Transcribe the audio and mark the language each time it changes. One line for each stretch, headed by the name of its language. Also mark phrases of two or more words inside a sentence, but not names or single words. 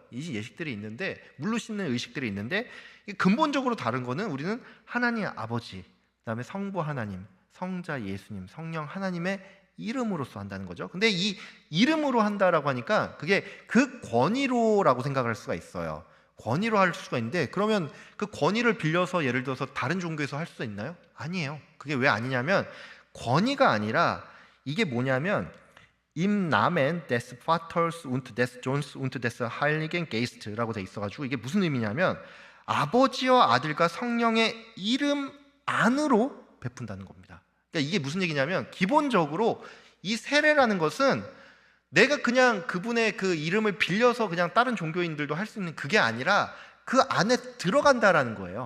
Korean: 이 예식들이 있는데, 물로 씻는 의식들이 있는데, 근본적으로 다른 거는 우리는 하나님 아버지, 그다음에 성부 하나님, 성자 예수님, 성령 하나님의 이름으로써 한다는 거죠. 근데 이 이름으로 한다라고 하니까 그게 그 권위로라고 생각할 수가 있어요. 권위로 할 수가 있는데, 그러면 그 권위를 빌려서 예를 들어서 다른 종교에서 할 수 있나요? 아니에요. 그게 왜 아니냐면, 권위가 아니라 이게 뭐냐면
German: Im Namen des Vaters und des Sohnes und des Heiligen Geist
Korean: 라고 돼 있어가지고, 이게 무슨 의미냐면 아버지와 아들과 성령의 이름 안으로 베푼다는 겁니다. 그러니까 이게 무슨 얘기냐면, 기본적으로 이 세례라는 것은 내가 그냥 그분의 그 이름을 빌려서 그냥 다른 종교인들도 할 수 있는 그게 아니라 그 안에 들어간다라는 거예요.